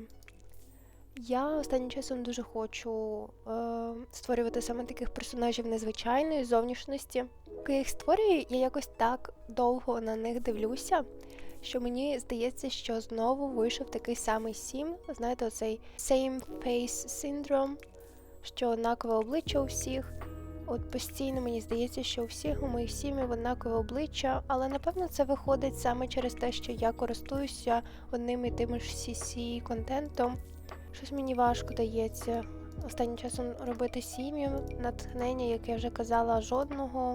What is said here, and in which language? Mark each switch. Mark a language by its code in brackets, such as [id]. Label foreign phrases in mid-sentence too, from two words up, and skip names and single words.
[uk] Я останнім часом дуже хочу створювати саме таких персонажів незвичайної зовнішності. Коли я їх створюю, я якось так довго на них дивлюся, що мені здається, що знову вийшов такий самий Сім. Знаєте, оцей [en] same face syndrome, [uk] що однакове обличчя у всіх. От постійно мені здається, що у всіх у моїх сім'ях однакове обличчя, але напевно це виходить саме через те, що я користуюся одним і тим ж CC-контентом. Щось мені важко дається останнім часом робити сім'ю, натхнення, як я вже казала, жодного.